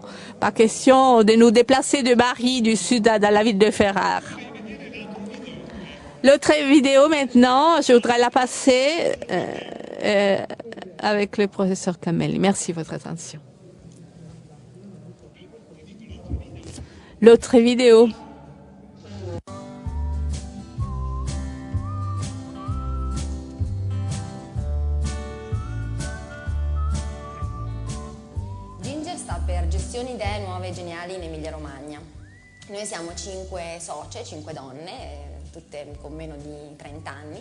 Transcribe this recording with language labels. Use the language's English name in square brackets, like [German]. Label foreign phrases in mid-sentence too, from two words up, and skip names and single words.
[French] Pas question de nous déplacer de Bari du Sud à la ville de Ferrare. L'autre vidéo maintenant, je voudrais la passer avec le professeur Camelli. Merci de votre attention. L'autre vidéo. [Italian] Ginger sta per Gestioni Idee Nuove e Geniali in Emilia Romagna. Noi siamo 5 socie, 5 donne, tutte con meno di 30 anni.